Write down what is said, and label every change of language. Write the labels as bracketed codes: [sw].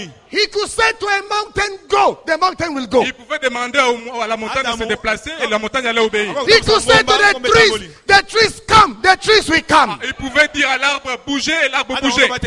[en] He could say to a mountain, go. The mountain will go. [fr] Il pouvait demander à la montagne de se déplacer et la montagne allait obéir. [en] He could say to the trees come. The trees will come. [fr] Il pouvait dire à l'arbre bouger et l'arbre bouger.